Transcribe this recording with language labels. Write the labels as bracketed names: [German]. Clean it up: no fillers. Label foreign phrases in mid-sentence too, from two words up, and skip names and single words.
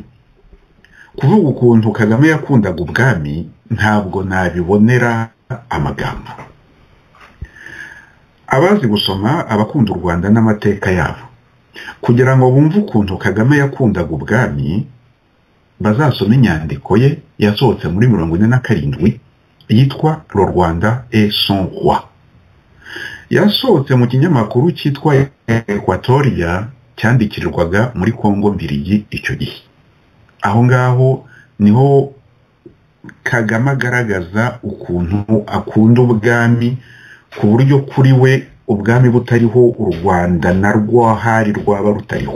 [Kinyarwanda] Kuvuga ukuntu Kagame yakundaga ubwami ntabwo nabibonera amagambo. Abazi gusoma, abakunda u Rwanda n'amateka yabo, kugira ngo bumve ukuntu Kagame yakundaga ubwami bazasoma inyandiko ye yasohotse muri 47 yitwa Le Rwanda et son roi. Yasohotse mu kinyamakuru cyitwa Equatoria cyandikirirwaga muri Kongo Mbirigi icyo gihe. Aho ngaho niho Kagame agaragaza ukuntu akunda ubwami ku buryo kuri we ubwami butariho u Rwanda narwo hari rwaba rutariho.